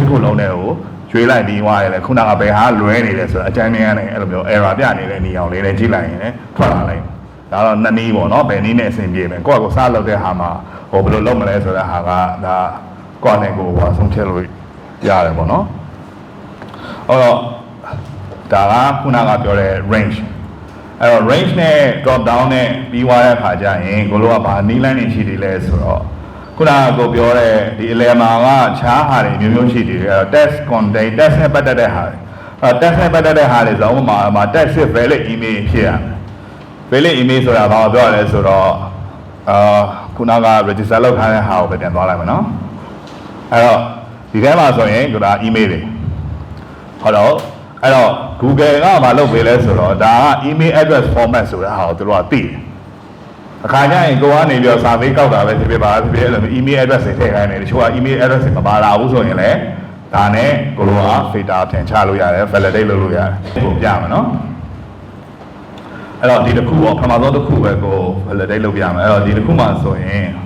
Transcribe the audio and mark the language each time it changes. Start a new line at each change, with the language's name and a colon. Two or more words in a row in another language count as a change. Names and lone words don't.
Burmese: တစ်ခုလုံးနဲ့ကိုကျွေးလိုက်ပြီးသွားတယ်လေခုနကဘယ်ဟာလွဲနေလဲဆိုတော့အကြမ်းမြင်ကနေအဲ့လိုမျိုး error ပြနေတဲ့နေအောင်လေးနဲ့ကြည့်လိုက်ရင်လည်းထွက်လာလိုက်ဒါတော့နှစ်နည်းပေါ့နော်ဘယ်နည်းနဲ့အဆင်ပြေမယ်ကိုယ့်ကိုစားလုပ်တဲ့ဟာမှာဟိုဘယ်လိုလုပ်မလဲဆိုတဲ့ဟာကဒါကိုယ့်နဲ့ကိုယ်ဟိုဆုံး ဖြတ်လို့ရတယ်ပေါ့နော်အဲ့တော့ဒါကခုနကပြောတဲ့ range အဲ့တော့ range နဲ့
English: drop down
Burmese: နဲ့ပြီးသွားတဲ့အခါကျရင်ကိုလိုကဘာနည်းလမ်းတွေရှိသေးလဲဆိုတော့ခုနကကိုပြောတဲ့ဒီ element ကခြားဟာ တွေမျိုးရှိသေးတယ်အဲ့တော့
English: text content text
Burmese: နဲ့ပတ်သက်တဲ့ဟာတွေtext နဲ့ပတ်သက်တဲ့ဟာတွေဆိုတော့မှာ text
English: valid email
Burmese: ဖြစ်ရမယ်
English: valid email
Burmese: ဆိုတာဘာပြောရလဲဆိုတော့ခု နက register လုပ်ထားတဲ့ဟာကိုပဲပြန်သွားလိုက်မယ်နော်အဲ့တော့ဒီထဲမှာဆိုရင်က email တွေဟုတ်တော့အဲ့တော့ Google ကမ လုပ်ပေးလဲဆိုတော့ဒါက
English: email address format
Burmese: ဆိုတဲ့ဟာကိုတို့ကသိတယ်အခါကျရင်ကိုကနေပြီးတော့ survey ကောက်တာပဲဖြစ်ဖြစ်ပါဖြစ်ဖြစ်အဲ့လို
English: email address
Burmese: တွေထည့်ခိုင်းတယ်တချို့က
English: email address
Burmese: တွေမပါလာဘူးဆိုရင်လည်းဒါနဲ့ကိုလိုက filter ထင်ချလို့ရတယ် validate လုပ်လို့ရတယ်ကိုပြမယ်နော်အဲ့တော့ဒီတစ်ခုပေါ့ပထမဆုံးတစ်ခုပဲကို validate လုပ်ပြမယ်အဲ့တော့ဒီတစ်ခုမှဆိုရင်